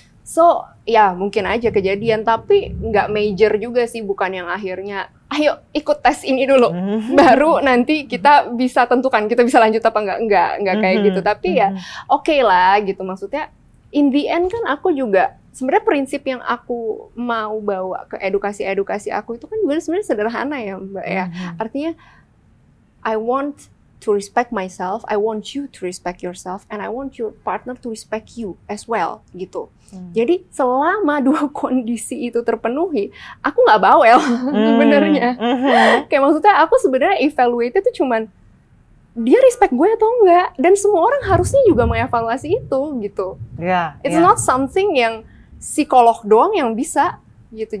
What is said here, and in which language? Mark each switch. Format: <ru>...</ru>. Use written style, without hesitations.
<id>So ya mungkin aja kejadian, tapi nggak major juga sih, bukan yang akhirnya ayo ikut tes ini dulu baru nanti kita bisa tentukan kita bisa lanjut apa enggak kayak gitu. Tapi ya oke lah gitu, maksudnya</id> <en>in the end</en> <id>kan aku juga sebenarnya prinsip yang aku mau bawa ke edukasi aku itu kan sebenarnya sederhana ya Mbak ya. Artinya</id> <en>I want to respect myself, I want you to respect yourself, and I want your partner to respect you as well, gitu.</en> <id>Jadi selama dua kondisi itu terpenuhi, aku nggak bawel sebenarnya. Kayak maksudnya aku sebenarnya evaluate itu cuman dia respect gue atau enggak, dan semua orang harusnya juga mengevaluasi itu, gitu.</id> <en>It's not something</en> <id>yang psikolog doang yang bisa, gitu.</id>